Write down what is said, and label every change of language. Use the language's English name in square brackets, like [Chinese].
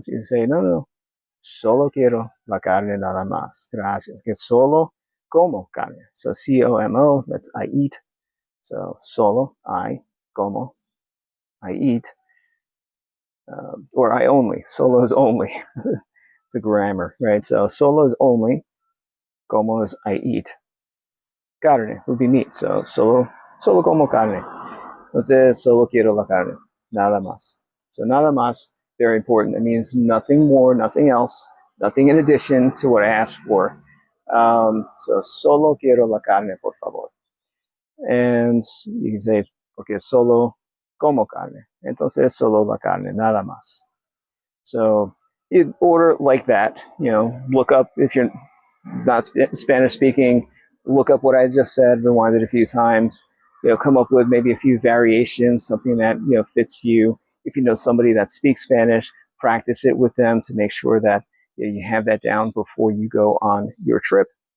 [English] So you say, [Spanish] "No, solo quiero la carne nada más. Gracias." Que solo como carne. [English] So C-O-M-O, that's I eat. So solo, I, como, I eat, or I only. Solo is only. It's a grammar, right? So solo is only, como is I eat. Carne would be meat. [Spanish] So solo como carne. Entonces, solo quiero la carne. Nada más. So nada más, [English] very important. It means nothing more, nothing else, nothing in addition to what I asked for. So solo quiero la carne, por favor. And you can say, porque solo como carne. Entonces, solo la carne, nada más. So you order like that, look up, if you're not Spanish speaking, look up what I just said, rewind it a few times, come up with maybe a few variations, something that, fits you. If you know somebody that speaks Spanish, practice it with them to make sure that you have that down before you go on your trip.